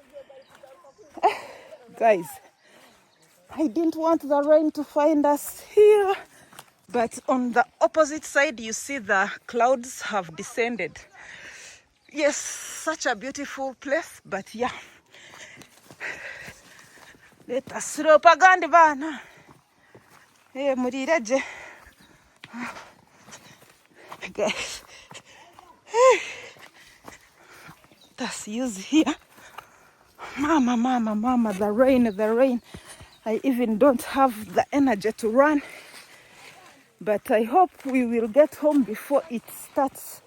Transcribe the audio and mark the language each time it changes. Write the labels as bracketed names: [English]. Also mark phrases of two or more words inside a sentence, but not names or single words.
[English] Guys, I didn't want the rain to find us here. But on the opposite side, you see the clouds have descended. Yes, such a beautiful place, but yeah. Let us rope [Chiga] agandi bana. Murireje. [English] Guys. Let's use here. Mama, the rain. I even don't have the energy to run. But I hope we will get home before it starts.